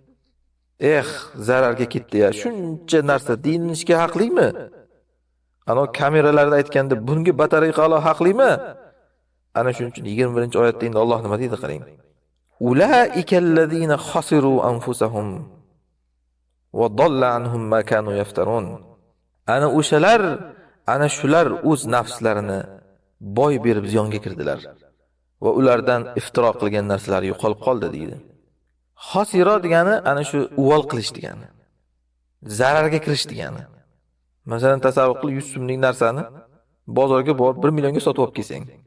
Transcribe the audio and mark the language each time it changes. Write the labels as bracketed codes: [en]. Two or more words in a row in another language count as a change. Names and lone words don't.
[uz] Zararga ketdi ya. Shuncha narsa deyilishga haqlikmi? Ana kameralarda aytganda bunga batareya qalo haqlimi? Ana shuning uchun 21-oyatda endi Alloh nima deydi qarang. [ar] أولئك الذين خسروا أنفسهم وضل عنهم ما كانوا يفترون. [uz] Ana o'shalar, ana shular o'z nafslarini boy berib ziyonga kirdilar va ulardan iftiro qilgan narsalar yo'qolib qoldi deydi. Xosiro degani ana shu uvol qilish degani. Zararga kirish degani. Masalan, tasavvur qil, 100 so'mlik narsani bozorga borib 1 millionga sotib olib kelsang.